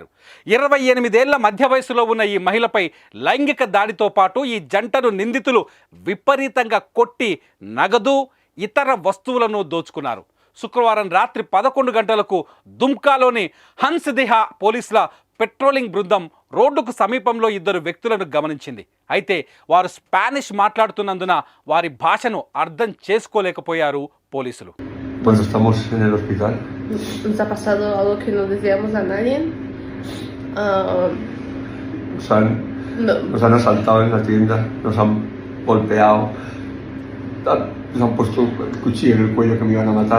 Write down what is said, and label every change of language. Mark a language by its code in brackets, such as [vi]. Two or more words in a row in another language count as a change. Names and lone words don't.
[te] 28 ఏళ్ల మధ్య వయసులో ఉన్న ఈ మహిళపై లైంగిక దాడితో పాటు ఈ జంటను నిందితులు విపరీతంగా కొట్టి నగదు, ఇతర వస్తువులను దోచుకున్నారు. శుక్రవారం రాత్రి 11 గంటలకు దుమ్కాలోని హన్స్దిహా పోలీసుల పెట్రోలింగ్ బృందం రోడ్డుకు సమీపంలో 2 వ్యక్తులను గమనించింది. అయితే వారు స్పానిష్ మాట్లాడుతున్నందున వారి భాషను అర్థం చేసుకోలేకపోయారు పోలీసులు. [es] Nos han puesto el cuchillo en el cuello que me iban a matar.